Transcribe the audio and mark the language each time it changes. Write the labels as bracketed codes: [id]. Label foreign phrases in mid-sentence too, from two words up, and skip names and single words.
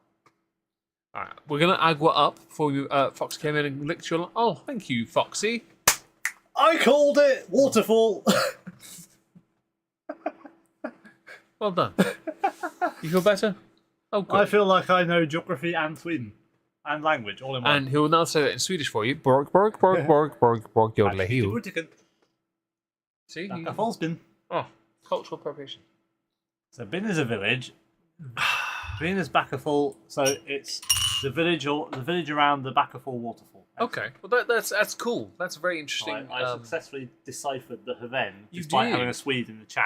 [en] All right, we're going to agua up before Fox came in and licked your... Oh, thank you, Foxy. I called it waterfall. Well done. You feel better? Oh, good. I feel like I know geography and Sweden. and language all in one. And he will now say it in Swedish for you. Borg, borg, borg, borg, borg, borg, jodlehiu. See? Backafolsbyn. Oh, cultural appropriation. So Bin is a village. Bin is Backafall, so it's the village around the Backafall waterfall. Okay, well that's cool. That's very interesting. I successfully deciphered the Haven despite having a Swede in the chat.